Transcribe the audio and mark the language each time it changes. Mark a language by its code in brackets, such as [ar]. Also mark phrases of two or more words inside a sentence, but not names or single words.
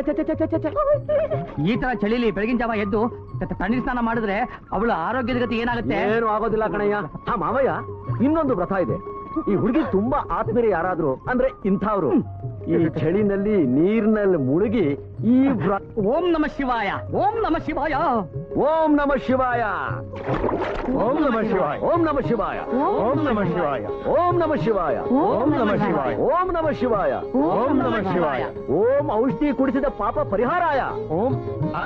[kn] ಈ ತರ ಚಳಿಲಿ ಬೆಳಗಿನ ಜಾವ ಎದ್ದು ತಣ್ಣೀರ್ ಸ್ನಾನ ಮಾಡಿದ್ರೆ ಅವಳ ಆರೋಗ್ಯದ ಗತಿ ಏನಾಗುತ್ತೆ? ಏನು ಆಗೋದಿಲ್ಲ ಕಣಯ್ಯ. ಹಾ ಮಾಮಯ್ಯ, ಇನ್ನೊಂದು ವ್ರತ ಇದೆ. ಈ ಹುಡುಗಿ ತುಂಬಾ ಆತ್ಮೀಯ ಯಾರಾದ್ರು ಅಂದ್ರೆ ಇಂಥವ್ರು ಈ ಚಳಿನಲ್ಲಿ ನೀರಿನಲ್ಲಿ ಮುಳುಗಿ ಈ [sa] ಓಂ ನಮ ಶಿವಾಯ, ಓಂ ನಮ ಶಿವಾಯ, ಓಂ ನಮ ಶಿವಾಯ, ಓಂ ನಮ ಶಿವಾಯ, ಓಂ ನಮ ಶಿವಾಯ, ಓಂ ನಮ ಶಿವಾಯ, ಓಂ ನಮ ಶಿವಾಯ, ಓಂ ನಮ ಶಿವಾಯ, ಓಂ ನಮ ಶಿವಾಯ, ಓಂ ನಮ ಶಿವಾಯ, [kn] ಓಂ ಔಷಧಿ ಕುಡಿಸಿದ ಪಾಪ ಪರಿಹಾರಾಯ.